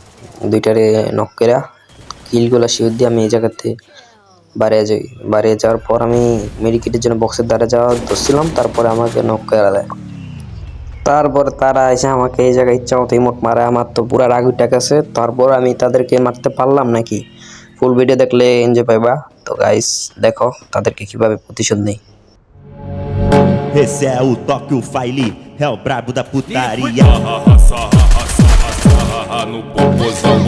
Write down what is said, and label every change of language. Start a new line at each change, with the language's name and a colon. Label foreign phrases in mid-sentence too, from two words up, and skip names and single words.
Bangla: দুইটারে নক করে কিলগুলো শিওর দিয়ে আমি এই জায়গাতে বাড়িয়ে যাওয়ার পর আমি মেডিকেটের জন্য বক্সের দ্বারা যাওয়া ধরছিলাম, তারপরে আমাকে নক করে দেয়। তারপর তারা এসে আমাকে এই জায়গায় ইচ্ছা মতো ইমোট মারে, আমার তো পুরা রাগ উঠে গেছে। তারপর আমি তাদেরকে মারতে পারলাম নাকি, ফুল ভিডিও দেখলে এনজয় পাইবা। তো গাইস দেখো তাদেরকে কিভাবে প্রতিশোধ নেই।
Portuguese: Esse é o toque, o Faili, é o brabo da putaria. No popozão,